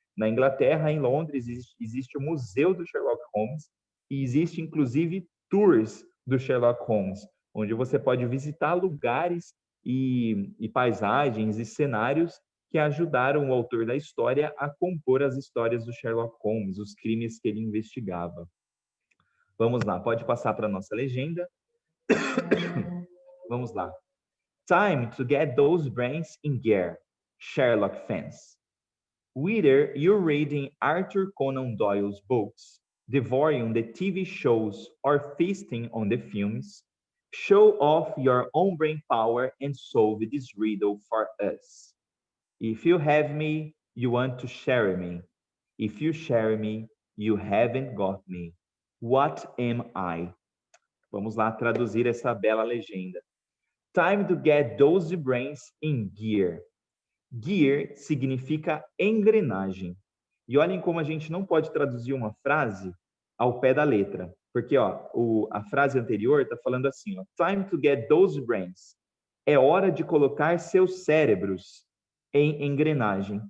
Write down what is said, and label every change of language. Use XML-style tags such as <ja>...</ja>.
<pt>Na Inglaterra, em Londres, existe o Museu do Sherlock Holmes e existe, inclusive, tours do Sherlock Holmes, onde você pode visitar lugares e paisagens e cenários que ajudaram o autor da história a compor as histórias do Sherlock Holmes, os crimes que ele investigava. Vamos lá, pode passar para a nossa legenda. Vamos lá.</pt> <en>Time to get those brains in gear, Sherlock fans. Whether you're reading Arthur Conan Doyle's books, devouring the TV shows, or feasting on the films, show off your own brain power and solve this riddle for us. If you have me, you want to share me. If you share me, you haven't got me. What am I?</en> <pt>Vamos lá traduzir essa bela legenda.</pt> <en>Time to get those brains in gear.</en> <pt>Gear significa engrenagem. E olhem como a gente não pode traduzir uma frase ao pé da letra. Porque a frase anterior está falando assim,</pt> <en>time to get those brains.</en> <pt>É hora de colocar seus cérebros em engrenagem.</pt>